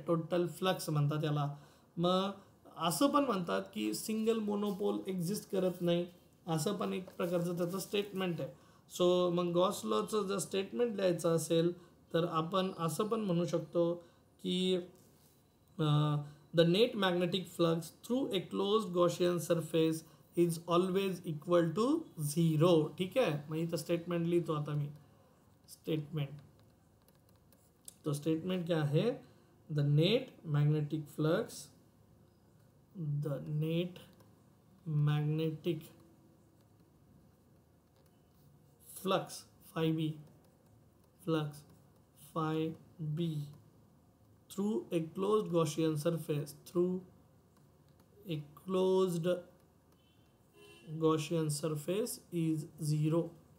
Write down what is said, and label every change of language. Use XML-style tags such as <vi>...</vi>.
<mr>Total flux म्हणतात त्याला. मग असं पण म्हणतात की सिंगल मोनोपोल एक्झिस्ट करत नाही, असं पण एक प्रकारचं त्याचं स्टेटमेंट आहे. सो मग गॉस लॉचं जर स्टेटमेंट लिहायचं असेल तर आपण असं पण म्हणू शकतो की</mr> <en>the net magnetic flux through a closed Gaussian surface is always equal to 0,</en> <mr>ठीक आहे. मग इथं स्टेटमेंट लिहितो आता मी, स्टेटमेंट, तो स्टेटमेंट</mr> <hi>क्या है?</hi> <en>The net magnetic flux, the net magnetic flux phi b, flux phi b through a closed Gaussian surface, through a closed Gaussian surface is 0.</en>